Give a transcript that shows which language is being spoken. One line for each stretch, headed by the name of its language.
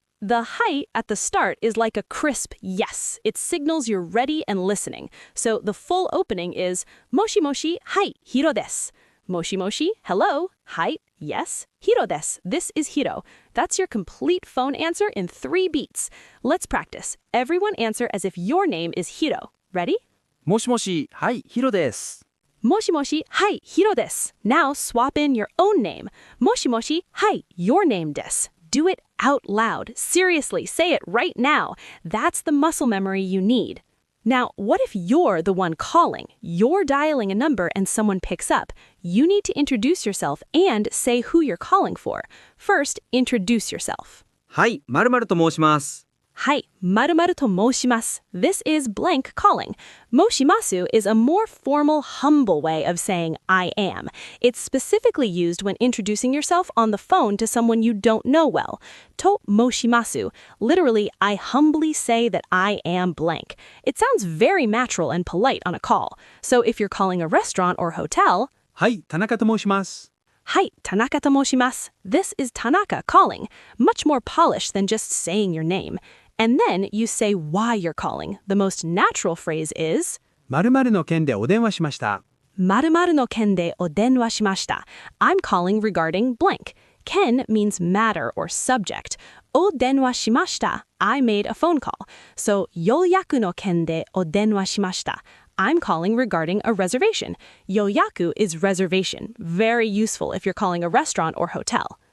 English: The hai at the start is like a crisp yes. It signals you're ready and listening. So the full opening is
Japanese: moshi moshi, hai, Hiro desu.
English: Moshi moshi, hello, hai, yes, Hiro desu. This is Hiro. That's your complete phone answer in 3 beats. Let's practice. Everyone answer as if your name is Hiro. Ready?
Japanese: もしもし、はい、ヒロです。 Moshi moshi, hai, Hiro desu.
English: Now swap in your own name.
Japanese: Moshi moshi, hai, your name desu.
English: Do it out loud. Seriously, say it right now. That's the muscle memory you need. Now, what if you're the one calling? You're dialing a number and someone picks up. You need to introduce yourself and say who you're calling for. First, introduce yourself.
Japanese: はい、〇〇と申します。 Hai, maru to moshimasu.
English: This is blank calling. Moshimasu is a more formal, humble way of saying I am. It's specifically used when introducing yourself on the phone to someone you don't know well. To moshimasu. Literally, I humbly say that I am blank. It sounds very natural and polite on a call. So if you're calling a restaurant or hotel,
Japanese: はい、田中と申します。 Hai, Tanaka to moshimasu.
English: This is Tanaka calling. Much more polished than just saying your name. And then you say why you're calling. The most natural phrase is
Japanese: 〇〇の件でお電話しました。 Maru no ken de o denwa shimashita.
English: I'm calling regarding blank. Ken means matter or subject.
Japanese: O denwa shimashita.
English: I made a phone call. So
Japanese: yoyaku no ken de o denwa shimashita.
English: I'm calling regarding a reservation. Yoyaku is reservation. Very useful if you're calling a restaurant or hotel.